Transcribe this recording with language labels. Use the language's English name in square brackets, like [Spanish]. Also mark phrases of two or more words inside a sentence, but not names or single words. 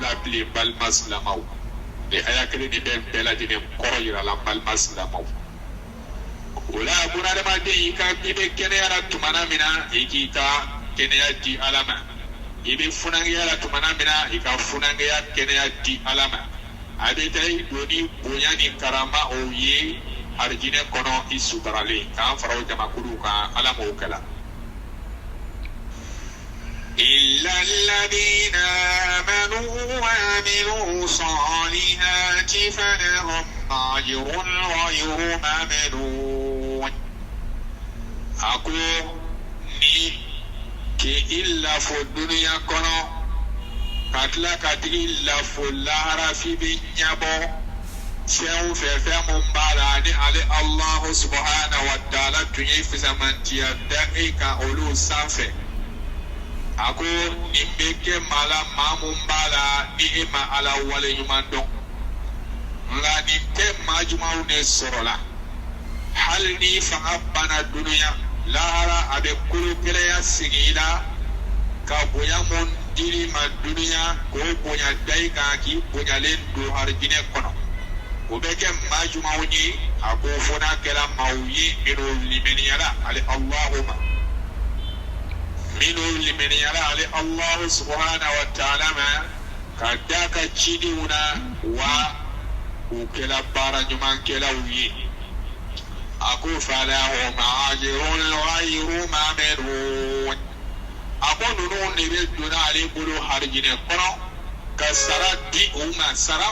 [Bambara] la bilen balima silamɛw ni aya kelen de bɛ bɛɛ lajɛlen kɔrɔ yira la balima silamɛw o la bunadamaden i bɛ kɛnɛya la tumana min na i k'i ka kɛnɛya di ala ma i bɛ funangeya la tumana min na i ka funangeya kɛnɛya di ala ma a bɛ taa i don ni bonya ni karama o ye harijinɛ kɔnɔ i sutaralen k'an fara o jamakuluw kan ala m'o kɛla [Arabic] إلا الذين آمنوا وعملوا الصالحات فلهم أجر غير ممنون أقول [Bambara] ni ke illa fo duniya kɔnɔ ka tila ka tigi illa fo lahara fi bɛ ɲabɔ fɛn o fɛn mun b'a la ni ale [Arabic] الله سبحانه وتعالى [Bambara] tun ye fisamantiya da e kan olu sanfɛ a ko nin bɛ kɛ maa la maa mun b'a la ni e ma ala wale ɲuman dɔn nka nin tɛ maa jumanw de sɔrɔ la hali ni fanga banna dunuya lahara a bɛ kolo gɛlɛya sigi i la ka bonya mun diri ma dunuya k'o bonya da i kan k'i bonyalen don harijinɛ kɔnɔ o bɛ kɛ maa jumanw ye a ko fo n'a kɛra maaw ye minnu limeniyara ale Allahu ma minnu limeniyara ale [Arabic] الله سبحانه وتعالى [Bambara] ma ka da ka cidenw na wa u kɛla baara ɲuman kɛlaw ye a ko [Arabic] فلهم أجر غير ممنون [Bambara] a ko ninnu de bɛ donna ale bolo harijinɛ kɔnɔ ka sara di u ma sara